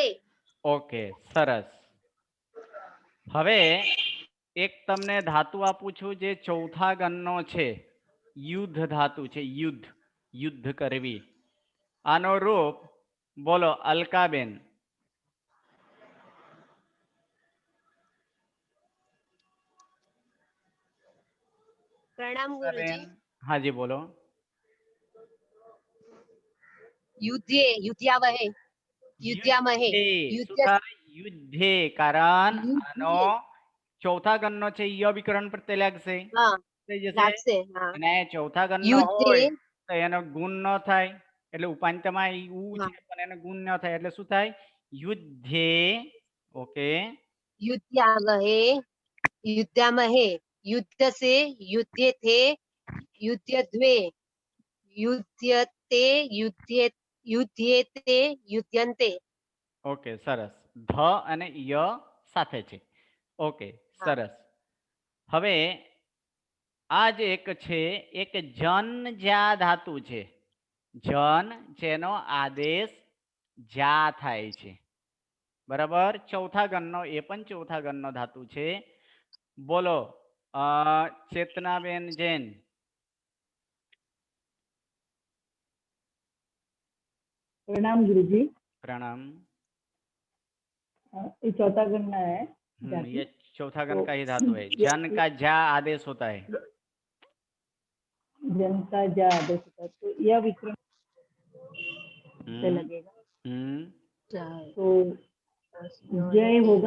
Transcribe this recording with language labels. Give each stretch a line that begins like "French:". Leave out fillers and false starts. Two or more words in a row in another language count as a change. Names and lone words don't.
Gujarati: ઓકે, સરસ. હવે એક તમને ધાતુ આપું છું જે ચોથા ગણનો છે. યુદ્ધ ધાતુ છે. યુદ્ધ. યુદ્ધ કરવી. આનો રૂપ બોલો અલકાબેન.
Hindi: प्रणाम गुरुजी। बहन, हाँ जी बोलो।
Sanskrit: युद्धे युध्यावहे युध्यामहे
Gujarati: યુદ્ધે. શું
Sanskrit: युद्ध
Gujarati: થાય? યુદ્ધે. કારણ આનો
Sanskrit: युद्धे
Gujarati: ચોથા ગણનો છે ય વિકરણ પ્રત્યય લાગશે.
Hindi: हाँ
Gujarati: થઈ જશે.
Hindi: लागसे हाँ
Gujarati: અને ચોથા ગણનો યુદ્ધે હોય તો એનો ગુણ ન થાય, એટલે ઉપાંત્યમાં ઈ ઉ
Hindi: हाँ
Gujarati: છે પણ એનો ગુણ ન થાય એટલે શું થાય? યુદ્ધે. ઓકે.
Sanskrit: युध्यावहे युध्यामहे युद्ध से युद्धे थे युद्धद्वे युध्यते युद्धे युध्येते युध्यन्ते।
Gujarati: ઓકે સરસ. ધ અને ય સાથે છે. ઓકે હા સરસ. હવે આ જે એક છે એક જન જ્યા ધાતુ છે. જન જેનો આદેશ જા થાય છે, બરાબર. ચોથા ગણનો એ પણ ચોથા ગણનો ધાતુ છે. બોલો ચેતનાબેન જૈન.
Hindi: प्रणाम गुरुजी। प्रणाम। ये चौथा गणना है ये चौथा गण तो का ही धातु है। जन का जा आदेश होता है। जन का जा आदेश होता है, तो यह विकरण से लगेगा तो जय होगा।